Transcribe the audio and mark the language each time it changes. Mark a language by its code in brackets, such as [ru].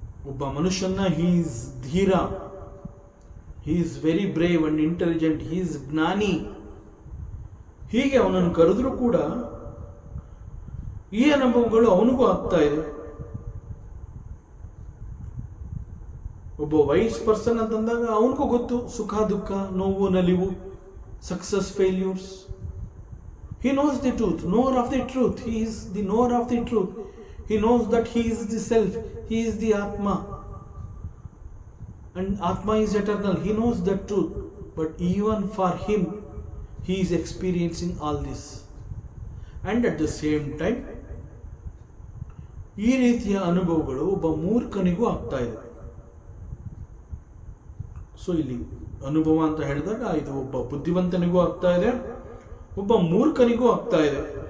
[kn] ಒಬ್ಬ ಮನುಷ್ಯನ [en] he is ಧೀರ, he is very brave and intelligent, he is ಜ್ಞಾನಿ, [kn] ಹೀಗೆ ಅವನನ್ನು ಕರೆದ್ರೂ ಕೂಡ ಈ ಅನುಭವಗಳು ಅವನಿಗೂ ಆಗ್ತಾ ಇದೆ. ಒಬ್ಬ ವೈಸ್ ಪರ್ಸನ್ ಅಂತಂದಾಗ ಅವನಿಗೂ ಗೊತ್ತು ಸುಖ ದುಃಖ, ನೋವು ನಲಿವು, success, failures. [en] He knows the truth, knower of the truth. He is the knower of the truth. He knows that he is the self, he is the Atma. And Atma is eternal. He knows the truth. But even for him, he is experiencing all this. And at the same time, [kn] ಈ ರೀತಿಯ ಅನುಭವಗಳು ಒಬ್ಬ ಮೂರ್ಖನಿಗೂ ಆಗ್ತಾ ಇದೆ. So ಇಲ್ಲಿ ಅನುಭವ ಅಂತ ಹೇಳಿದಾಗ ಇದು ಒಬ್ಬ ಬುದ್ಧಿವಂತನಿಗೂ ಆಗ್ತಾ ಇದೆ, ಒಬ್ಬ ಮೂರ್ಖನಿಗೂ ಆಗ್ತಾ ಇದೆ.